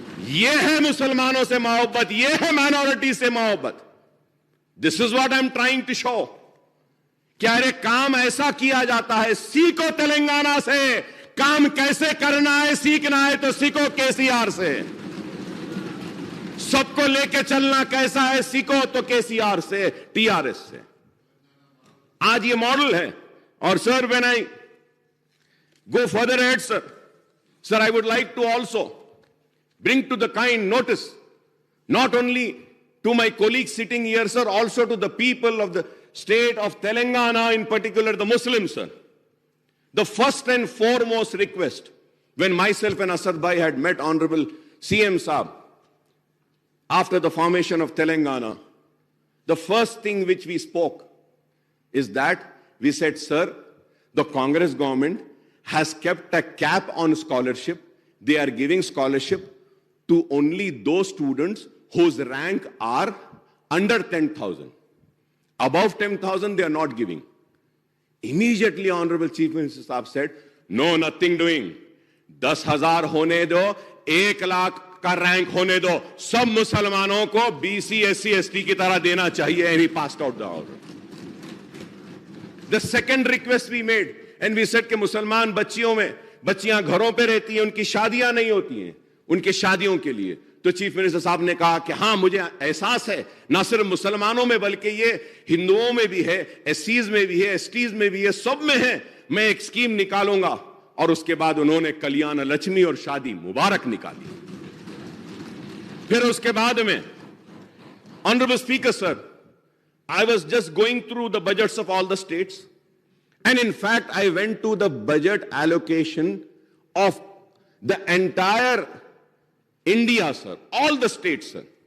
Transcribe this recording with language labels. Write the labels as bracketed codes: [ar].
[ur] یہ ہے مسلمانوں سے محبت, یہ ہے مائنورٹی سے محبت. [en] This is what I'm trying to show. [ur] کیا ارے کام ایسا کیا جاتا ہے, سیکھو تلنگانہ سے. کام کیسے کرنا ہے سیکھنا ہے تو سیکھو کے سی آر سے. سب کو لے کے چلنا کیسا ہے سیکھو تو کے سی آر سے, ٹی آر ایس سے. آج یہ ماڈل ہے. اور سر [en] when I go further ahead, sir, I would like to also bring to the kind notice, not only to my colleagues sitting here, sir, also to the people of the state of Telangana, in particular the Muslims, sir. The first and foremost request, when myself and Asad Bhai had met Honorable CM Saab after the formation of Telangana, the first thing which we spoke is that we said, sir, the Congress government has kept a cap on scholarship. They are giving scholarship to only those students whose rank are under 10,000. Above 10,000, they are not giving. Immediately, Honorable Chief Minister Saab said, no, nothing doing. [ur] 10,000 ہونے دو, 1,00,000 کا rank ہونے دو, سب مسلمانوں کو BC SC ST کی طرح دینا چاہیے. [en] And he passed out the order. The second request we made and we said [ur] کہ مسلمان بچیاں گھروں پہ رہتی ہیں, ان کی شادیاں نہیں ہوتی ہیں, ان کے شادیوں کے لیے. تو چیف منسٹر صاحب نے کہا کہ ہاں مجھے احساس ہے, نہ صرف مسلمانوں میں بلکہ یہ ہندوؤں میں بھی ہے, SCs میں بھی ہے, STs میں بھی ہے, سب میں ہے, میں ایک اسکیم نکالوں گا. اور اس کے بعد انہوں نے کلیان لچمی اور شادی مبارک نکالی. پھر اس کے بعد میں [en] Honorable Speaker sir, I was just going through the budgets of all the states, and in fact I went to the budget allocation of the entire India, sir, all the states, sir.